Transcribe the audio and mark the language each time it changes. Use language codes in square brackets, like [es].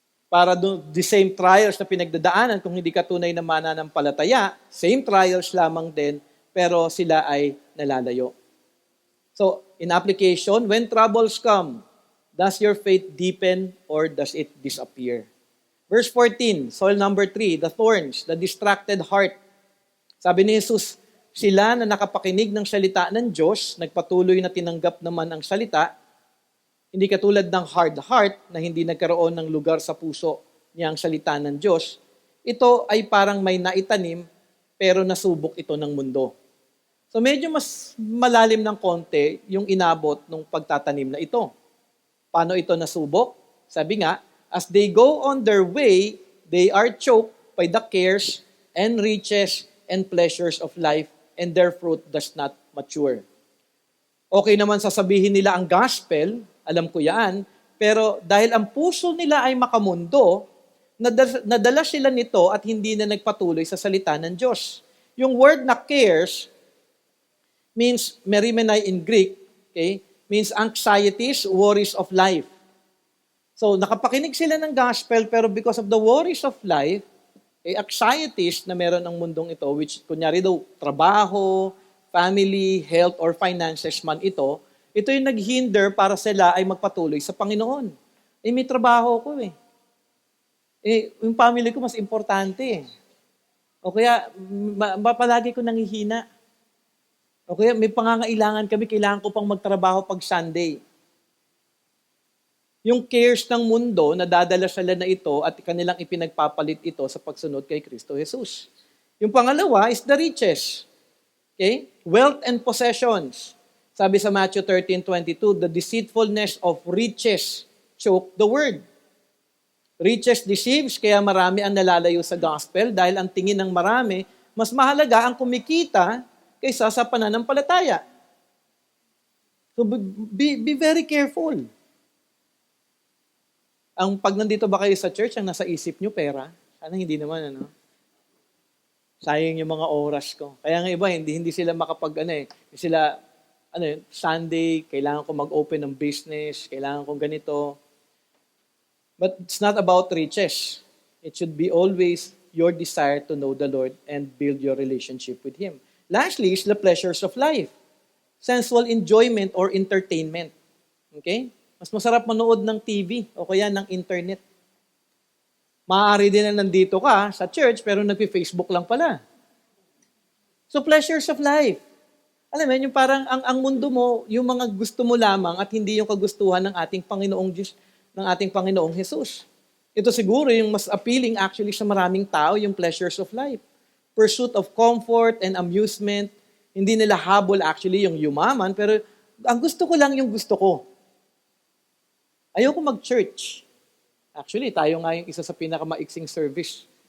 [tl] Para [en] the same trials [tl] na pinagdadaanan, kung hindi ka tunay na mananampalataya, same trials lamang din, pero sila ay nalalayo. [en] So, in application, when troubles come, does your faith deepen or does it disappear? Verse 14, soil number 3, the thorns, the distracted heart. [tl] Sabi ni Jesus, sila na nakapakinig ng salita ng Diyos, nagpatuloy na tinanggap naman ang salita, hindi katulad ng hard heart na hindi nagkaroon ng lugar sa puso niya ang salita ng Diyos. Ito ay parang may naitanim pero nasubok ito ng mundo. So medyo mas malalim ng konti yung inabot ng pagtatanim na ito. Paano ito nasubok? Sabi nga, [en] as they go on their way, they are choked by the cares and riches and pleasures of life and their fruit does not mature. [tl] Okay naman sasabihin nila ang gospel, alam ko yan, pero dahil ang puso nila ay makamundo, nadala sila nito at hindi na nagpatuloy sa salita ng Diyos. Yung word na [en] cares means merimenai in Greek, okay, means anxieties, worries of life. [tl] So nakapakinig sila ng gospel pero [en] because of the worries of life, [tl] anxieties na meron ang mundong ito, which kunyari daw trabaho, family, health, or finances man ito yung naghinder para sila ay magpatuloy sa Panginoon. May trabaho ko eh. Yung family ko mas importante eh. O kaya, palagi ko nangihina. O kaya, may pangangailangan kami, kailangan ko pang magtrabaho pag Sunday. Yung cares ng mundo, nadadala sila na ito at kanilang ipinagpapalit ito sa pagsunod kay Kristo Jesus. Yung pangalawa [en] is the riches. Okay? Wealth and possessions. [tl] Sabi sa [en] Matthew 13:22, the deceitfulness of riches choke the word. Riches deceives, [tl] kaya marami ang nalalayo sa gospel dahil ang tingin ng marami, mas mahalaga ang kumikita kaysa sa pananampalataya. [en] So be very careful. [tl] Ang pag nandito ba kayo sa church, ang nasa isip nyo, pera? Sana hindi naman, ano? Sayang yung mga oras ko. Kaya nga iba, hindi sila hindi sila, Sunday, kailangan ko mag-open ng business, kailangan ko ganito. [en] But it's not about riches. It should be always your desire to know the Lord and build your relationship with Him. Lastly is the pleasures of life. Sensual enjoyment or entertainment. Okay? [tl] Mas masarap manood ng TV o kaya ng internet. Maaari din na nandito ka sa church pero nagpi-Facebook lang pala. [en] So pleasures of life. [tl] Alam mo, yung parang ang mundo mo, yung mga gusto mo lamang at hindi yung kagustuhan ng ating Panginoong Diyos, ng ating Panginoong Jesus. Ito siguro yung mas appealing actually sa maraming tao, yung [en] pleasures of life. Pursuit of comfort and amusement. [tl] Hindi nila habol actually yung yumaman, pero ang gusto ko lang yung gusto ko. Ayoko mag-church. Actually, tayo nga yung isa sa pinakamaiksing service.